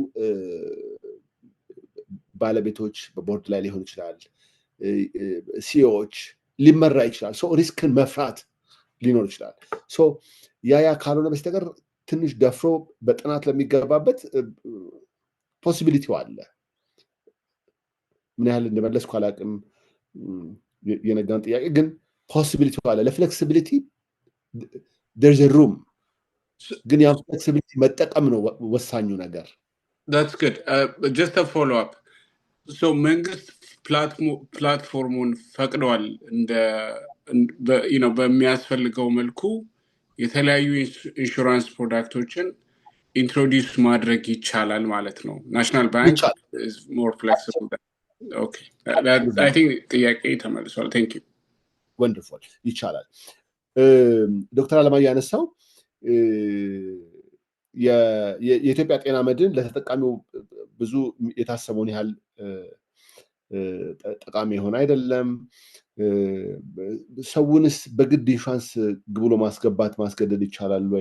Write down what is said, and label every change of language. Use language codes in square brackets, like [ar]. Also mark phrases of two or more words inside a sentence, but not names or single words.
[am] ባለቤቶች በቦርድ ላይ ሊሆን ይችላል ሲኦዎች ሊመራ ይችላል ሶ ሪስክን መፍራት ሊኖር ይችላል ሶ ያ ካልሆነ በስተቀር ትንሽ ደፍሮ በጥናት ለሚገባበት ፖሲቢሊቲው አለ ምን ያህል እንደመለስኩ አላውቅም የነጋን ጥያቄ ግን ፖሲቢሊቲው አለ ለፍሌክሲቢሊቲ [en] there's a room [am] ግን ያ ፍሌክሲቢሊቲ መጠቀም ነው ወሳኙ ነገር [en] that's good just a follow up so [am] መንግስት ፕላትፎርሙን ፈቅደዋል እንደ በሚያስፈልገው መልኩ የተለያዩ ኢንሹራንስ ፕሮዳክቶችን ኢንትሮዲዩስ ማድረግ ይቻላል ማለት ነው ናሽናል ባንክ [en] is more flexible okay I think [am] ጥያቄ ተመልሷል [en] thank you [am] wonderful ይቻላል ዶክተር አለማየሁ ያነሳው የኢትዮጵያ ጤና መድን ለተጠቃሚው ብዙ የታሰበውን ያህል ጠቃሚ የሆነ አይደለም ሰውንስ በግድ ኢንሹራንስ ግብሎ ማስገደድ ይቻላል ወይ